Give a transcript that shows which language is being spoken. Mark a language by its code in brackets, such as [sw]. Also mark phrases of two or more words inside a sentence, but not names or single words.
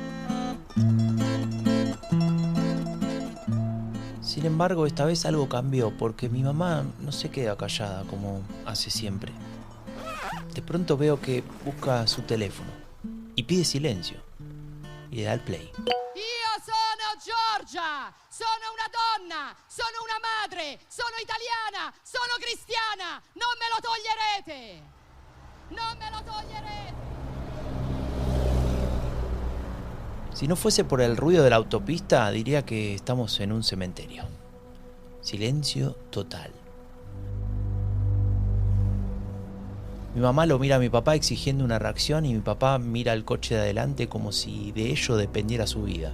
[es] Sin embargo, esta vez algo cambió, porque mi mamá no se queda callada como hace siempre. De pronto veo que busca su teléfono y pide silencio, y le da el play. [it] Io sono Giorgia, sono una donna, sono una madre, sono italiana, sono cristiana. Non me lo toglierete. Non me lo toglierete. [es] Si no fuese por el ruido de la autopista, diría que estamos en un cementerio. Silencio total. Mi mamá lo mira a mi papá exigiendo una reacción y mi papá mira al coche de adelante como si de ello dependiera su vida.